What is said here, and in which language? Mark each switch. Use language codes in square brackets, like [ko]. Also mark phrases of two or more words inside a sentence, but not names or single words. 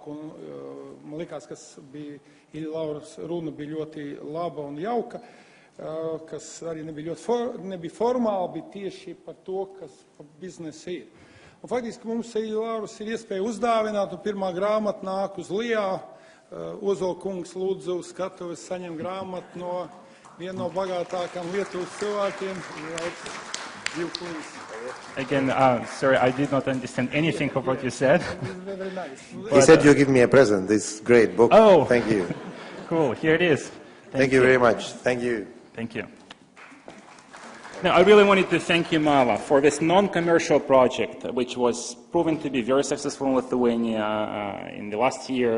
[lv] Un man likās, kas bija Iļja Lauras runa bija ļoti laba un jauka, kas arī nebija formāli, bija tieši par to, kas biznesa ir. Un faktiski mums Iļja Lauras ir iespēja uzdāvināt, un pirmā grāmata nāk uz Lijā. Ozolkungs lūdzu skatuves saņem grāmatu no viena no bagātākām Lietuvas cilvēkiem. [en] Again, sorry, I did not understand anything of what you said. Very nice. He said you give me a present, this great book. Oh. Thank you. Cool, here it is. Thank you very much. Thank you. Thank you. Now, I really wanted to thank Jumava for this non-commercial project, which was proven to be very successful in Lithuania in the last year.